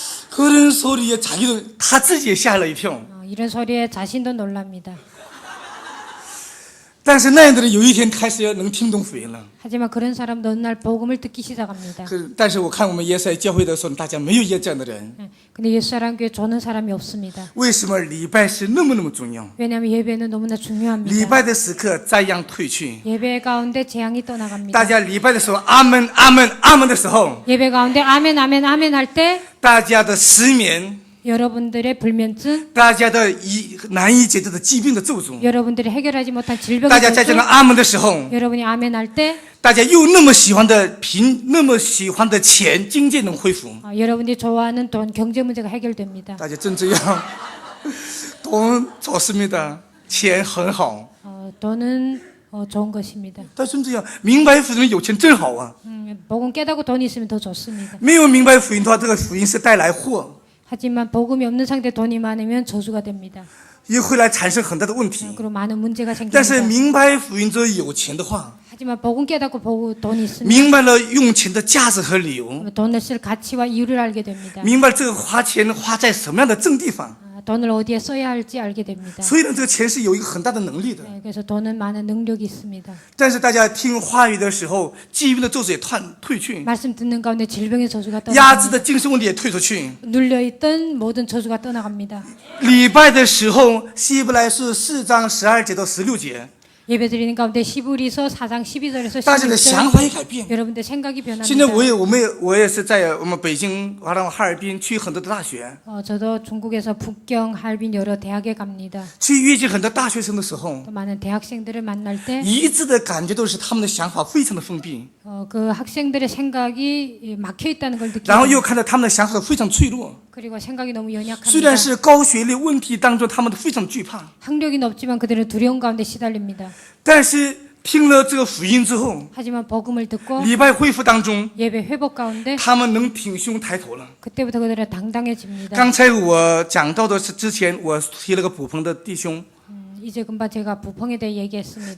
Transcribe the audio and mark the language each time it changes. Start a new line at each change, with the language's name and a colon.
Korean: 그런 소리에 자기도 다
Chinese: 自己也吓了一跳.
Korean: 이런 소리에 자신도 놀랍니다.
Chinese: 但是那样的人有一天开始能听懂福音了。
Korean: 하지만 그런 사람도 어느 날 복음을 듣기 시작합니다.
Chinese: 但是我看我们耶稣教会的时候，大家没有这样的人。
Korean: 근데 예수사랑교회 조는 사람이 없습니다.
Chinese: 为什么礼拜是那么重要？
Korean: 왜냐하면 예배는 너무나 중요합니다.
Chinese: 礼拜的时刻灾殃退去，
Korean: 예배 가운데 재앙이 떠나갑니다.
Chinese: 大家礼拜的时候阿门阿门阿门的时候，
Korean: 예배 가운데 아멘 아멘 아멘 할 때
Chinese: 大家的失眠，
Korean: 여러분들의 불면증,
Chinese: 大家的难以解决的疾病的咒诅，
Korean: 여러분들이 해결하지 못한 질병의
Chinese: 大家在这个咒诅, 阿门的时候，
Korean: 여러분이 아멘 할 때
Chinese: 大家又那么喜欢的那么喜欢的钱，经济能恢复，
Korean: 여러분이 좋아하는 돈, 경제 문제가 해결됩니다.
Chinese: 大家真这样，
Korean: 돈 좋습니다，
Chinese: 钱很好，
Korean: 돈은 좋은 것입니다.
Chinese: 但真这样，明白福音有钱真好啊，
Korean: 복음 깨닫고 돈이 있으면 더 좋습니다.
Chinese: 没有明白福音的话，这个福音是带来祸，
Korean: 하지만 복음이 없는 상태 돈이 많으면 저주가 됩니다.
Chinese: 也会来产生很大的问题。
Korean: 그리고 많은 문제가
Chinese: 但是
Korean: 생깁니다.
Chinese: 明白福音之后有钱的话，
Korean: 하지만 복음 깨닫고 돈이 있으면
Chinese: 明白了用钱的价值和理由，
Korean: 돈을 쓸 가치와 이유를 알게 됩니다.
Chinese: 明白了这个花钱花在什么样的正地方，
Korean: 돈을 어디에 써야 할지 알게 됩니다.
Chinese: 所以呢，这个钱是有一个很大的能力的。
Korean: 그래서 돈은 많은 능력이 있습니다.
Chinese: 但是大家听话语的时候，疾病的咒诅也退去，
Korean: 말씀 듣는 가운데 질병의 저주가
Chinese: 压制
Korean: 떠나갑니다.
Chinese: 的精神问题也退出去。
Korean: 눌려있던 모든 저주가 떠나갑니다.
Chinese: 礼拜的时候，希伯来书4章12节到16节，
Korean: 예배 드리는 가운데 시브리서 4장 12절에서
Chinese: 大家的想法也改变。
Korean: 여러분들 생각이
Chinese: 现在
Korean: 변합니다.
Chinese: 我也是在我们北京哈尔滨去很多的大学，
Korean: 저도 중국에서 북경, 할빈 여러 대학에 갑니다.
Chinese: 去遇见很多大学生的时候，
Korean: 또 많은 대학생들을 만날 때
Chinese: 一致的感觉都是他们的想法非常的封闭，
Korean: 그 학생들의 생각이 막혀 있다는 걸
Chinese: 然后
Korean: 느끼고
Chinese: 又看到他们的想法非常脆弱。
Korean: 그리고 생각이 너무
Chinese: 虽
Korean: 연약합니다.
Chinese: 然是高学历问题当中，他们都非常惧怕，
Korean: 학력이 높지만 그들은 두려움 가운데 시달립니다.
Chinese: 但是听了这个福音之后，
Korean: 하지만 복음을 듣고
Chinese: 礼拜恢复当中，
Korean: 예배 회복 가운데
Chinese: 他们能挺胸抬头了。
Korean: 그때부터 그들은 당당해집니다.
Chinese: 刚才我讲到的是之前我提了个补棚的弟兄，
Korean: 이제 금방 제가 부펑에 대해 얘기했습니다.